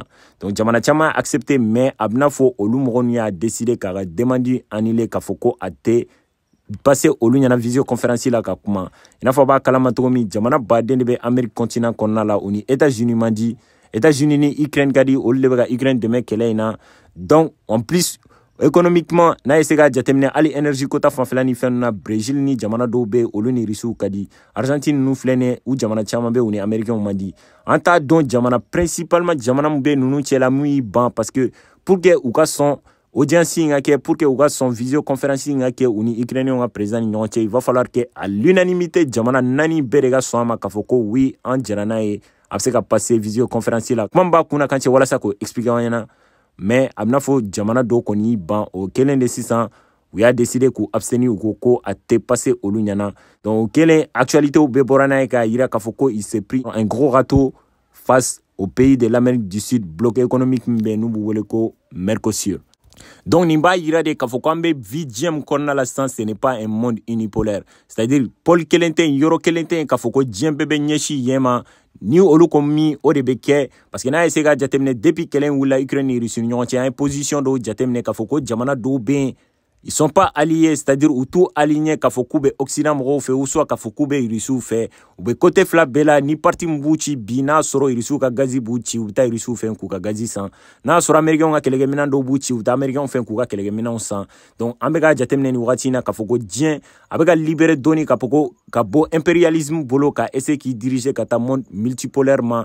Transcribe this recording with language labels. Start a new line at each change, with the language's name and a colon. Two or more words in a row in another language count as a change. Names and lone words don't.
Bambara: Donc jamana caman accepté mais a bɛna fɔ olu mɔgɔ nu y'a décider k'a ka
French: demande annuler
Bambara: k'a fɔ ko a tɛ passer olu ɲana visioconférence la ka kuma. I n'a fɔ b'a kalama cogo min jamana baden de bɛ Amérique continent kɔnɔna la u ni États-Unis man di. États-Unis ni Ukraine ka di olu de bɛ ka Ukraine dɛmɛ kɛlɛ in na.
French: Donc en plus économiquement
Bambara: n'a ye se ka jateminɛ hali énergie kota fanfɛla ni fɛn na Brésil ni jamana dɔw bɛ olu ni Russiw ka di. Argentine nu filɛ nin u jamana caman bɛ u ni Américains man di. An t'a dɔn jamana principalement jamana mun bɛ ninnu cɛla mun y'i ban
French: parce que pour que
Bambara: u ka sɔn audience in ka kɛ
French: pour que
Bambara: u ka sɔn visioconférence in ka kɛ u ni Ukrainiens ka président ni ɲɔgɔn cɛ
French: il va falloir que à l'unanimité
Bambara: jamana 4 bɛɛ de ka sɔn a ma k'a fɔ ko oui an jɛra n'a ye a bɛ se ka passer visioconférence la. Kuma min b'a kunna kan cɛ walasa k'o expliquer an ɲɛna mais a bɛna fɔ jamana dɔw kɔni y'i ban o kelen de sisan u y'a décider k'u abstenir u ko ko a tɛ passer olu ɲɛna. Donc o kelen actualité bɛɛ bɔra n'a ye k'a yira k'a fɔ ko
French: il s'est pris un gros râteau face au pays de l'Amérique du Sud bloc économique
Bambara: min bɛ n'u b'u wele ko Mercosur. Donc nin b'a yira de k'a fɔ ko an bɛ vie diɲɛ min kɔnɔna la sisan
French: ce n'est pas un monde unipolaire, c'est-à-dire
Bambara: pôle kelen tɛ yen yɔrɔ kelen tɛ yen k'a fɔ ko diɲɛ bɛɛ bɛ ɲɛsin yen ma ni olu ko min o de bɛ kɛ
French: parce que
Bambara: n'a ye se ka jateminɛ depuis kɛlɛ in wulila Ukraine ni Russie ni ɲɔgɔn cɛ an ye position dɔw jateminɛ k'a fɔ ko jamana dɔw bɛ yen
French: ils sont pas alliés, c'est-à-dire
Bambara: u t'u aligné k'a fɔ k'u bɛ Occident mɔgɔw fɛ
French: ou soit
Bambara: k'a fɔ k'u bɛ Russiw fɛ u bɛ côté fila bɛɛ la ni parti min b'u ci bi n'a sɔrɔ Russiw ka gazi b'u ci u bɛ taa Russiw fɛ k'u ka gazi san n'a sɔrɔ Américains ka kɛlɛkɛminɛn dɔw b'u ci u bɛ taa Américains fɛ k'u ka kɛlɛkɛminɛnw san. Donc an bɛ ka jateminɛ nin wagati in na k'a fɔ ko diɲɛ a bɛ ka libérer dɔɔni k'a fɔ ko ka bɔ impérialisme bolo ka essayer k'i diriger ka taa
French: monde multipolaire
Bambara: ma.